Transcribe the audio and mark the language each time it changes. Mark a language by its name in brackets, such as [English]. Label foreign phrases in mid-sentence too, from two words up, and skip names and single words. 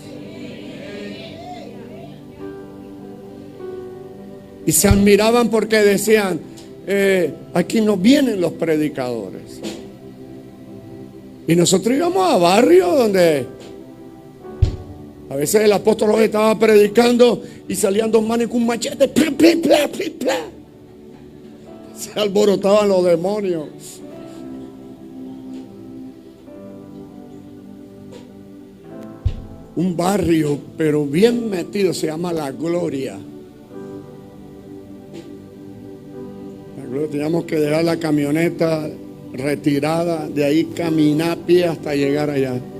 [Spanish] Y se admiraban porque decían, aquí no vienen los predicadores. Y nosotros íbamos a barrios donde a veces el apóstol estaba predicando y salían dos manos con un machete, pla, pla, pla, pla, pla. Se alborotaban los demonios. Un barrio, pero bien metido, se llama La Gloria. Teníamos que dejar la camioneta retirada, de ahí caminar a pie hasta llegar allá.